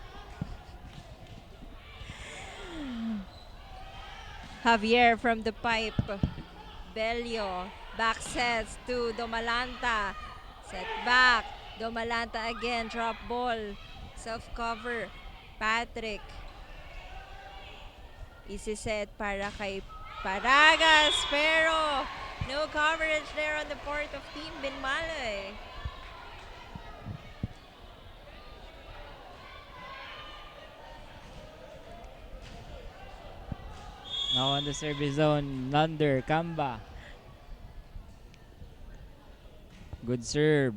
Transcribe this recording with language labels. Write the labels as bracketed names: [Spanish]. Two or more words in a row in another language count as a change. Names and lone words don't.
[English] Javier from the pipe. Belio. Back sets to Domalanta. Set back. Domalanta again. Drop ball. Self-cover. Patrick. Easy set [Filipino] para kay [English] Paragas. Pero no coverage there on the part of Team Binmalay. Now on the service zone, Lander, Kamba. Good serve.